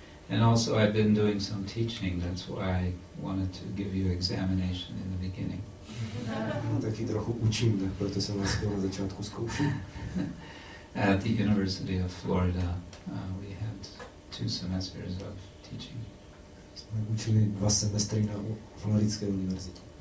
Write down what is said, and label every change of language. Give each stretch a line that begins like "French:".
English: And also I've been doing some teaching, that's why I wanted to give you examination in the beginning.
Czech: Taky trochu učím, tak proto jsem vás chtěl na začátku zkoušet.
English: At the University of Florida, we had 2 semesters of teaching.
Czech: Jsme učili 2 semestry na Floridské univerzitě.